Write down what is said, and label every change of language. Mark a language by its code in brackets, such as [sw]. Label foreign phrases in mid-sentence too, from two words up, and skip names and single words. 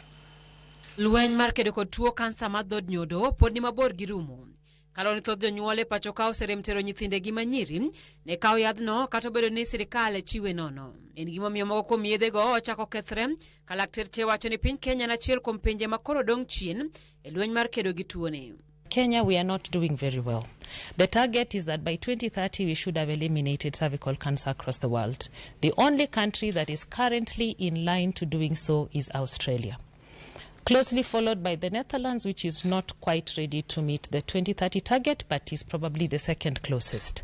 [luo] Lweny mar kedo kod tuo kansa mar dhod nyodo pod ni mabor gi rumo. Kaloni thoth jonyuol e pacho ka oserem tero nyithindegi manyiri ne kawo yadhno kata obedo ni sirikal chiwe nono. En gimomiyo moko kuom yedhego ochako kethre ka lakteche wacho ni piny Kenya en achiel kuom pinje ma koro dong' chien e lweny mar kedo gi tuoni. [en] Kenya, we are not doing very well. The target is that by 2030 we should have eliminated cervical cancer across the world. The only country that is currently in line to doing so is Australia, closely followed by the Netherlands, which is not quite ready to meet the 2030 target, but is probably the second closest.